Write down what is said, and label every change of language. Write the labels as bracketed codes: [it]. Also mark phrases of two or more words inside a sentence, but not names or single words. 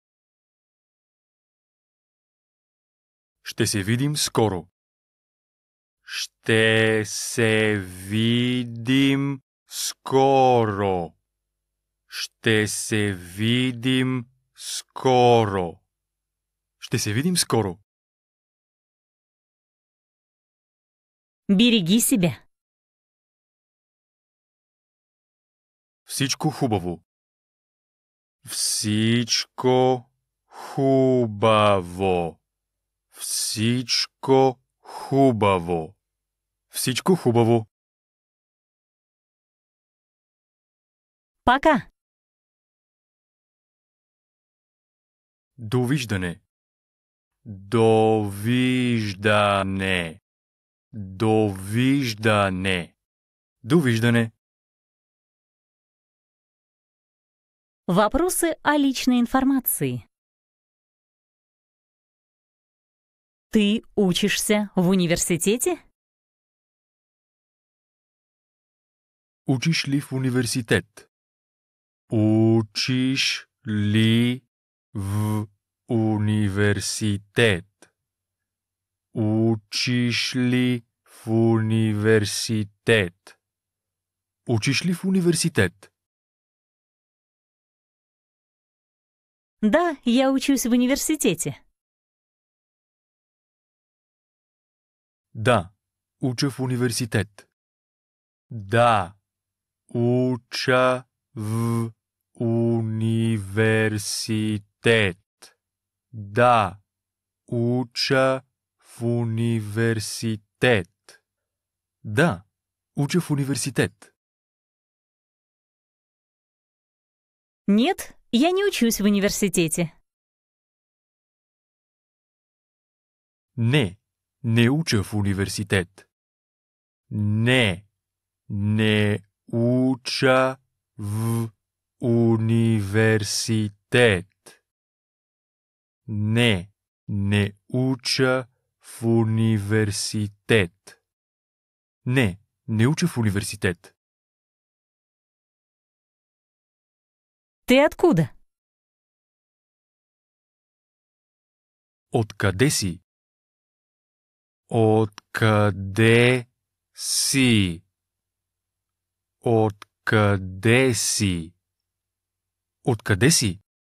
[bg] Ще се видим скоро. Ще се видим скоро. Ще се видим скоро. Ще се видим скоро. [ru] Береги себя. [bg] Всичко хубаво. Всичко хубаво. Всичко хубаво. Всичко хубаво. [ru] Пока. [bg] Довиждане. Довиждане. Довиждане. Довиждане. [ru] Вопросы о личной информации. Ты учишься в университете? [bg] Учиш ли в университет? Учиш ли в университет? Учиш ли в университет? Учиш ли в университет? [ru] Да, я учусь в университете. [bg] Да, уча в университет. Да, уча в университет. Да, уча в университет. Да, уча в университет. [ru] Нет, я не учусь в университете. [bg] Не, не уча в университет. Не, не уча в университет. Не, не уча в университет. Не, не уча в университет. [ru] Ты откуда? [bg] Откъде си? Откъде си? Откъде си? Откъде си?